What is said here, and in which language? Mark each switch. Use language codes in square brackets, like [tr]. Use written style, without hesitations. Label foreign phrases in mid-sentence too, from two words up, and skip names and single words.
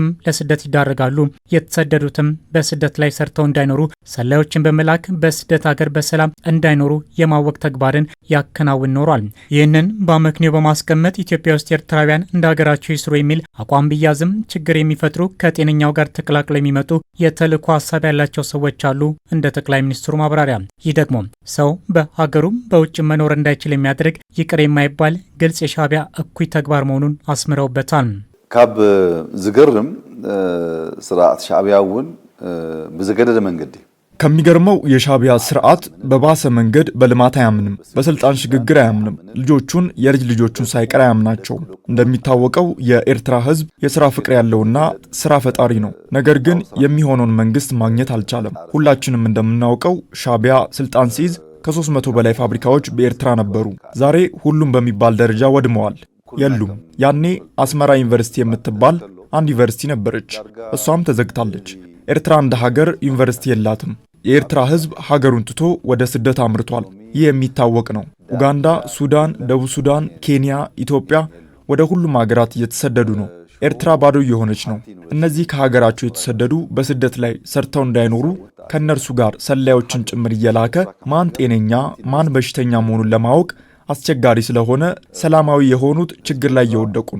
[am] ለስደት ይዳረጋሉ። የተሰደዱትም በስደት ላይ ሰርተው እንዳይኖሩ ሰላዮችን በመላክ በስደት ሀገር በሰላም እንዳይኖሩ የማወቅ ተግባርን ያከናውን ኖሯል። ይህንን በአመክንዮ በማስቀመጥ ኢትዮጵያ ውስጥ ኤርትራውያን እንደ ሀገራቸው ይስሩ የሚል አቋም ቢያዝም ችግር የሚፈጥሩ ከጤነኛው ጋር ተቀላቅለው የሚመጡ የተልእኮ ሀሳብ ያላቸው ሰዎች አሉ እንደ ጠቅላይ ሚኒስትሩ ማብራሪያ። ይህ ደግሞ ሰው በሀገሩም በውጭ መኖር እንዳይችል የሚያደርግ ይቅር የማይባል ግልጽ የሻቢያ እኩይ ተግባር መሆኑን አስምረውበታል። [ti] ካብ ዝገርም ስርዓት ሻቢያውን ብዘገደደ መንገድ [am] ከሚገርመው የሻቢያ ስርዓት በባሰ መንገድ በልማት አያምንም፣ በስልጣን ሽግግር አያምንም፣ ልጆቹን የልጅ ልጆቹን ሳይቀር አያምናቸውም። እንደሚታወቀው የኤርትራ ህዝብ የስራ ፍቅር ያለውና ስራ ፈጣሪ ነው። ነገር ግን የሚሆነውን መንግስት ማግኘት አልቻለም። ሁላችንም እንደምናውቀው ሻቢያ ስልጣን ሲይዝ ከ300 በላይ ፋብሪካዎች በኤርትራ ነበሩ። ዛሬ ሁሉም በሚባል ደረጃ ወድመዋል፣ የሉም። ያኔ አስመራ ዩኒቨርሲቲ የምትባል አንድ ዩኒቨርሲቲ ነበረች፣ እሷም ተዘግታለች። ኤርትራ እንደ ሀገር ዩኒቨርሲቲ የላትም። የኤርትራ ህዝብ ሀገሩን ትቶ ወደ ስደት አምርቷል። ይህ የሚታወቅ ነው። ኡጋንዳ፣ ሱዳን፣ ደቡብ ሱዳን፣ ኬንያ፣ ኢትዮጵያ ወደ ሁሉም ሀገራት እየተሰደዱ ነው። ኤርትራ ባዶ እየሆነች ነው። እነዚህ ከሀገራቸው የተሰደዱ በስደት ላይ ሰርተው እንዳይኖሩ ከነርሱ ጋር ሰላዮችን ጭምር እየላከ ማን ጤነኛ ማን በሽተኛ መሆኑን ለማወቅ አስቸጋሪ ስለሆነ ሰላማዊ የሆኑት ችግር ላይ እየወደቁ ነው።